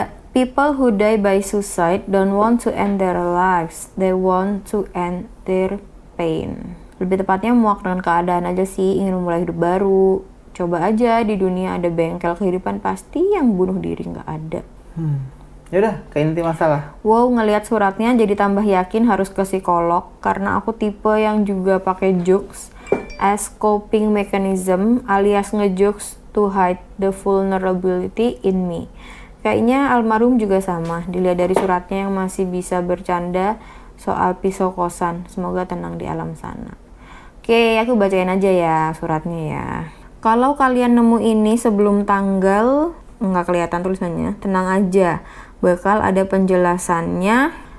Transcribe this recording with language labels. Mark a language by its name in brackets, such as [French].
[English] People who die by suicide don't want to end their lives. They want to end their pain. [Indonesian] Lebih tepatnya muak dengan keadaan aja sih, ingin memulai hidup baru. Coba aja di dunia ada bengkel kehidupan, pasti yang bunuh diri nggak ada. Yaudah, ke inti masalah. Wow, ngelihat suratnya jadi tambah yakin harus ke psikolog karena aku tipe yang juga pakai jokes [English] as coping mechanism [Indonesian] alias ngejokes [English] to hide the vulnerability in me. [Indonesian] Kayaknya almarhum juga sama, dilihat dari suratnya yang masih bisa bercanda soal pisau kosan. Semoga tenang di alam sana. Oke, aku bacain aja ya suratnya ya. Kalau kalian nemu ini sebelum tanggal, nggak kelihatan tulisannya, tenang aja, bakal ada penjelasannya.